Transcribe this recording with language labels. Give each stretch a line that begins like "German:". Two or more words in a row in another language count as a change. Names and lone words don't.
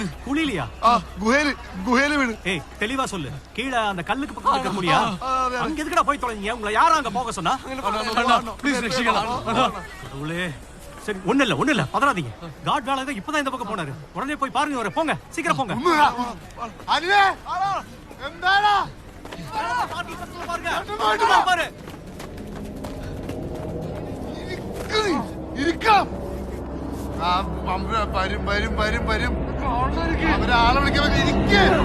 Tamil: குழியிலையா?
Malayalam: ഗുഹയില് വീണ്.
Tamil: ஏய் தெளிவா சொல்லு. கீழே அந்த கல்லுக்கு பக்கத்துல இருக்க முடியா? அங்க எதுக்குடா போய் தொலைஞ்சீங்க? உங்களை யாரா அங்க போக சொன்னா?
Malayalam: പ്ലീസ് രക്ഷിക്കണം.
Tamil: கடவுளே. சரி ஒண்ணு இல்ல பதறாதீங்க. காட் வேலை இப்பதான் இந்த பக்கம் போனாரு. உடனே போய் பாருங்க அவரை. போங்க சீக்கிரம் போங்க.
Malayalam: അനിലേ എന്താടാ
Tamil: பாரு.
Malayalam: ഇരിക്കാം. വരും അവരാളെ വിളിക്കാൻ ഇരിക്കേ.